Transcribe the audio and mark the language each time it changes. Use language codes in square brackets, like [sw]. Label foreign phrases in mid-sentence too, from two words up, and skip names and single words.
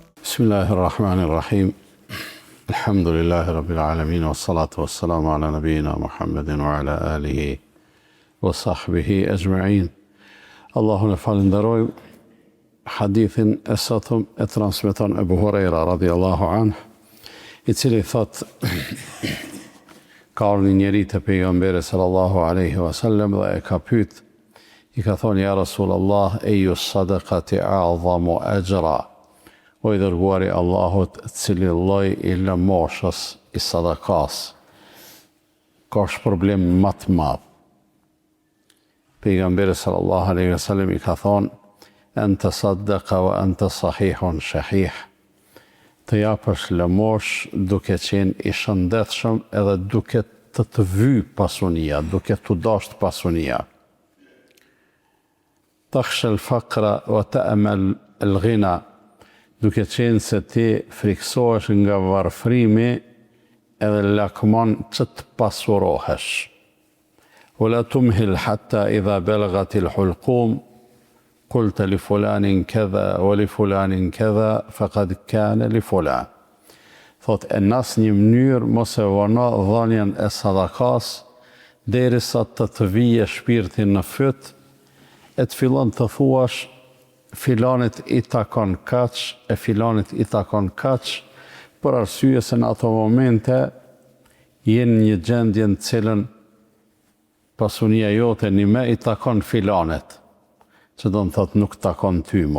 [ar] بسم الله الرحمن الرحيم الحمد لله رب العالمين والصلاة والسلام على نبينا محمد وعلى آله وصحبه أجمعين. [sq] Allahun e falenderojmë. Hadithin e sotëm e transmeton Ebu Hurajra [ar] رضي الله عنه, [sq] i cili thot ka ardhur një njeri te pejgamberi [ar] صلى الله عليه وسلم [sq] dhe e ka pyet, i ka thonë [ar] يا رسول الله، أي الصدقة أعظم أجرا, [sq] o i dërguari Allahut, cili lloj i lëmoshës i sadakas ka problem më të madh? Pejgamberi [ar] صلى الله عليه وسلم [sq] i ka thonë, [ar] أن تصدق وأنت صحيح شحيح. [sq] Të japësh lëmosh duke qenë i shëndetshëm edhe duke të vy pasunia, duke të dashur pasunia. [ar] تخشى الفقر وتأمل الغنى, [sq] duke qenë se ti friksohesh nga varfrimi edhe lakmon që të pasurohesh. [ar] ولا تمهل حتى إذا بلغت الحلقوم قلت لفلان كذا ولفلان كذا فقد كان لفلان. [sq] Thot e nas një mënyrë mos e vëno dhënien e sadakas derisa të vije shpirtin në fyt, e të fillon të thuash filanit i takon kaq, e filanit i takon kaq, për arsye se në ato momente jenë një gjendje në cilën pasunia jote një me i takon filanet, që do në thot nuk takon ty mo.